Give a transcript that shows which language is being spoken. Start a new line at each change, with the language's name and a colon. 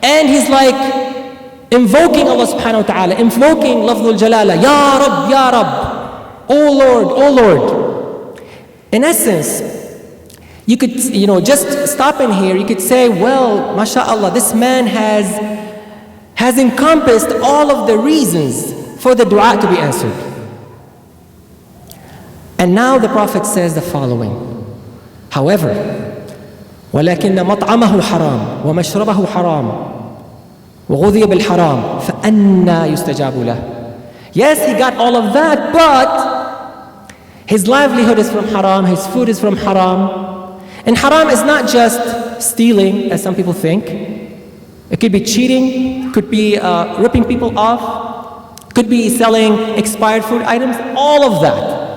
English: And he's like invoking Allah subhanahu wa ta'ala, invoking lafzul jalala, Ya Rab, Ya Rab, O Lord, O Lord. In essence, you could, just stop in here, you could say, well, mashallah, this man has encompassed all of the reasons for the dua to be answered. And now the Prophet says the following, however,
Arabic: وَلَكِنَّ مَطْعَمَهُ حَرَامٌ وَمَشْرَبَهُ حَرَامٌ وَغُذِيَ بِالْحَرَامِ فَأَنَّا يُسْتَجَابُ لَهُ.
English: Yes, he got all of that, but his livelihood is from haram, his food is from haram. And haram is not just stealing, as some people think. It could be cheating, could be ripping people off, could be selling expired food items, all of that.